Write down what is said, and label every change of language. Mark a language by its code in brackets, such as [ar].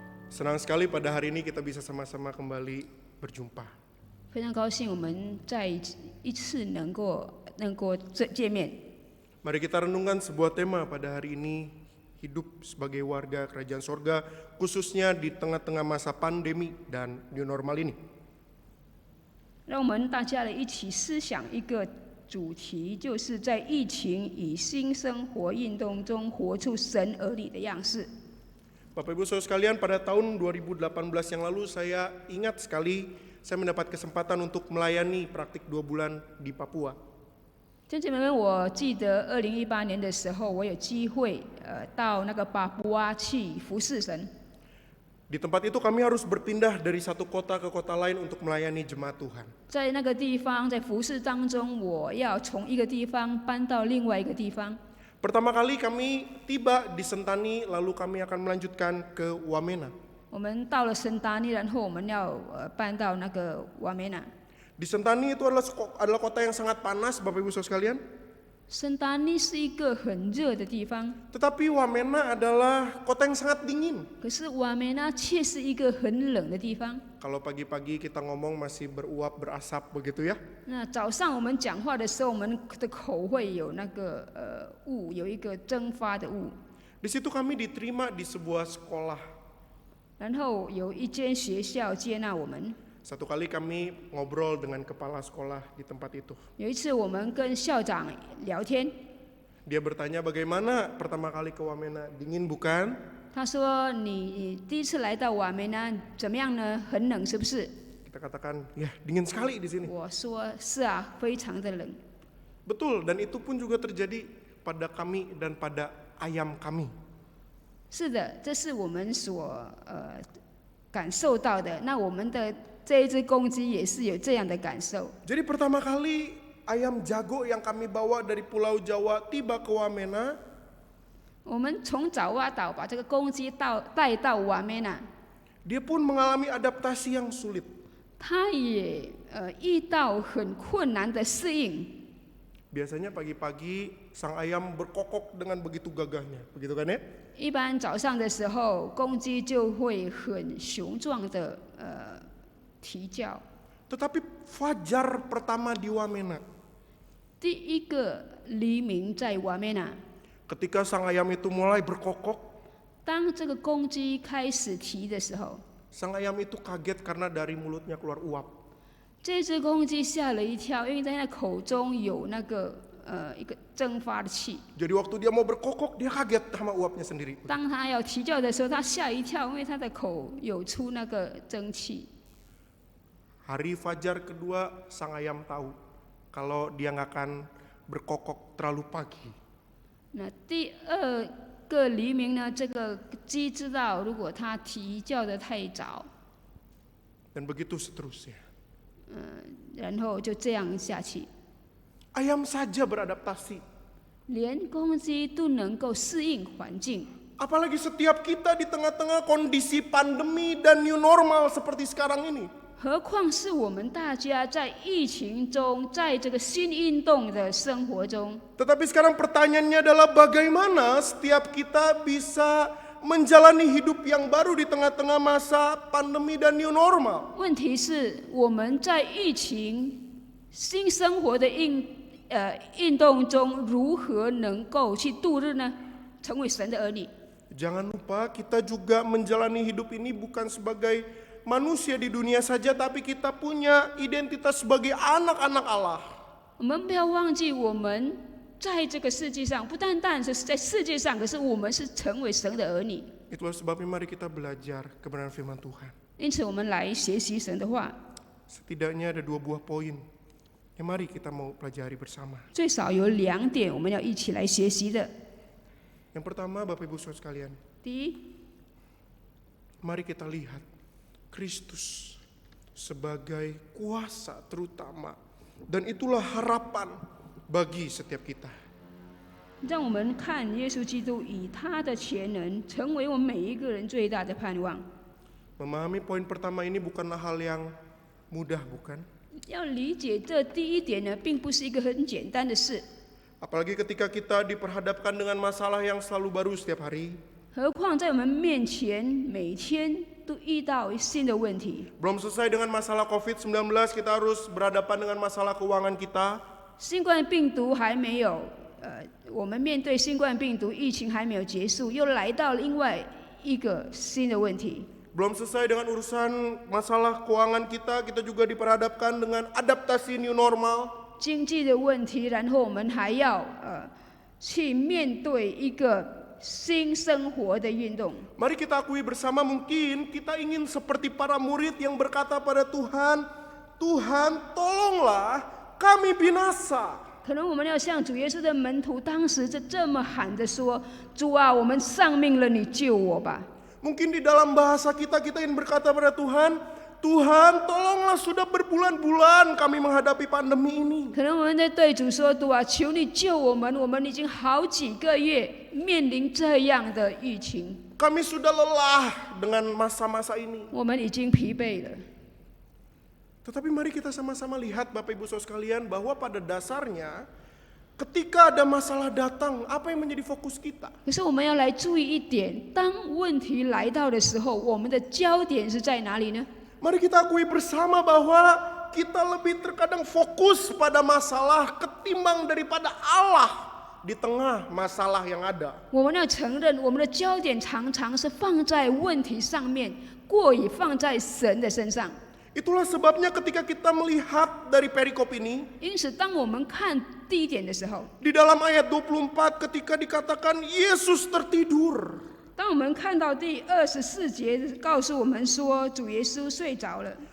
[id] Senang sekali pada hari ini kita bisa sama-sama kembali berjumpa. [zh] 非常高兴我们再一次能够见面。 [id] Mari kita renungkan sebuah tema pada hari ini, hidup sebagai warga kerajaan sorga, khususnya di tengah-tengah masa pandemi dan new normal ini. [zh] 让我们大家来一起思想一个主题，就是在疫情与新生活运动中活出神儿女的样式。 [id] Bapak Ibu Saudara sekalian, pada tahun 2018 yang lalu saya ingat sekali saya mendapat kesempatan untuk melayani praktik 2 bulan di Papua. [zh] 弟兄姐妹们，我记得2018年的时候，我有机会到那个巴布亚去服侍神。 [id] Di tempat itu kami harus berpindah dari satu kota ke kota lain untuk melayani jemaat Tuhan. [zh] 在那个地方，在服侍当中，我要从一个地方搬到另外一个地方。 [id] Pertama kali kami tiba di Sentani, lalu kami akan melanjutkan ke Wamena. [zh] 我们到了圣达尼，然后我们要搬到那个瓦梅纳。 [id] Di Sentani itu adalah kota yang sangat panas, Bapak Ibu Saudara sekalian. [zh] 圣达尼是一个很热的地方， [id] Tetapi Wamena adalah kota yang sangat dingin. [zh] 可是瓦梅纳却是一个很冷的地方。 [id] Kalau pagi-pagi kita ngomong masih beruap, berasap begitu ya. [zh] 那早上我们讲话的时候，我们的口会有那个雾，有一个蒸发的雾。 [id] Di situ kami diterima di sebuah sekolah. [zh] 然后有一间学校接纳我们。 [id] Satu kali kami ngobrol dengan kepala sekolah di tempat itu. [zh] 有一次我们跟校长聊天， [id] Dia bertanya bagaimana pertama kali ke Wamena, dingin bukan? [zh] 他说：“你第一次来到瓦梅纳怎么样呢？很冷是不是？” [id] Kita katakan, ya dingin sekali di sini. [zh] 我说：“是啊，非常的冷。” [id] Betul, dan itu pun juga terjadi pada kami dan pada ayam kami. [zh] 是的，这是我们所感受到的。那我们的这一只公鸡也是有这样的感受。 [id] Jadi pertama kali ayam jago yang kami bawa dari Pulau Jawa tiba ke Wamena, [zh] 我们从爪哇岛把这个公鸡带到瓦梅纳， [id] dia pun mengalami adaptasi yang sulit. [zh] 它也遇到很困难的适应。 [id] Biasanya pagi-pagi sang ayam berkokok dengan begitu gagahnya, begitu kan ya? [zh] 一般早上的时候，公鸡就会很雄壮的啼叫。 [id] Tetapi fajar pertama di Wamena, [zh] 第一个黎明在瓦梅纳， [id] ketika sang ayam itu mulai berkokok, [zh] 当这个公鸡开始啼的时候， [id] sang ayam itu kaget karena dari mulutnya keluar uap. [zh] 这只公鸡吓了一跳，因为在它口中有那个一个蒸发的气。 [id] Jadi waktu dia mau berkokok, dia kaget sama uapnya sendiri. [zh] 当它要啼叫的时候，它吓一跳，因为它的口有出那个蒸汽。 [id] Hari fajar kedua, sang ayam tahu kalau dia nggak akan berkokok terlalu pagi. [zh] 那第二个黎明呢，这个鸡知道，如果它啼叫的太早， [id] Dan begitu seterusnya. [zh] 然后就这样下去， [id] Ayam saja beradaptasi. [zh] 连公鸡都能够适应环境。 [id] Apalagi setiap kita di tengah-tengah kondisi pandemi dan new normal seperti sekarang ini. [zh] 何况是我们大家在疫情中，在这个新运动的生活中。 [id] Tetapi sekarang pertanyaannya adalah bagaimana setiap kita bisa menjalani hidup yang baru di tengah-tengah masa pandemi dan new normal. [zh] 问题是我们在疫情新生活的运动中，如何能够去度日呢？成为神的儿女。 [id] Jangan lupa kita juga menjalani hidup ini bukan sebagai manusia di dunia saja, tapi kita punya identitas sebagai anak-anak Allah. [zh] 我们不要忘记，我们在这个世界上，不单单是在世界上，可是我们是成为神的儿女。 [id] Itulah sebabnya mari kita belajar kebenaran firman Tuhan. [zh] 因此，我们来学习神的话， [id] Setidaknya ada 2 buah poin yang mari kita mau pelajari bersama. [zh] 最少有2点我们要一起来学习的。 [id] Yang pertama, Bapak Ibu Saudara sekalian, [zh] 第一， [id] mari kita lihat Kristus sebagai kuasa terutama, dan itulah harapan bagi setiap kita. [zh] 让我们看耶稣基督以他的全能，成为我们每一个人最大的盼望。 [id] Memahami poin pertama ini bukanlah hal yang mudah, bukan? [zh] 要理解这第一点呢，并不是一个很简单的事。 [id] Apalagi ketika kita diperhadapkan dengan masalah yang selalu baru setiap hari. [zh] 何况在我们面前，每天都遇到新的问题。 [id] Belum selesai dengan masalah COVID-19, kita harus berhadapan dengan masalah keuangan kita. [zh] 新冠病毒还没有，我们面对新冠病毒疫情还没有结束，又来到另外一个新的问题。 [id] Belum selesai dengan urusan masalah keuangan kita, kita juga diperhadapkan dengan adaptasi new normal. [zh] 经济的问题，然后我们还要去面对一个新生活的运动。 [id] Mari kita akui bersama, mungkin kita ingin seperti para murid yang berkata pada Tuhan, Tuhan tolonglah kami binasa. [zh] 可能我们要像主耶稣的门徒当时这么喊着说：“主啊，我们丧命了，你救我吧。” [id] Mungkin di dalam bahasa kita ingin berkata pada Tuhan, Tuhan tolonglah sudah berbulan-bulan kami menghadapi pandemi ini. [zh] 可能我们在对主说：“主啊，求你救我们！我们已经好几个月面临这样的疫情， [id] Kami sudah lelah dengan masa-masa ini. [zh] 我们已经疲惫了。” [id] Tetapi mari kita sama-sama lihat Bapak Ibu Saudara sekalian, bahwa pada dasarnya ketika ada masalah datang, apa yang menjadi fokus kita? [zh] 可是我们要来注意一点，当问题来到的时候，我们的焦点是在哪里呢？ [id] Mari kita akui bersama bahwa kita lebih terkadang fokus pada masalah ketimbang daripada Allah di tengah masalah yang ada. [zh] 我们要承认，我们的焦点常常是放在问题上面，过于放在神的身上。 [id] Itulah sebabnya ketika kita melihat dari perikop ini, [zh] 因此，当我们看第一点的时候， [id] di dalam ayat 24 ketika dikatakan Yesus tertidur. [zh] 当我们看到第24节告诉我们说，主耶稣睡着了。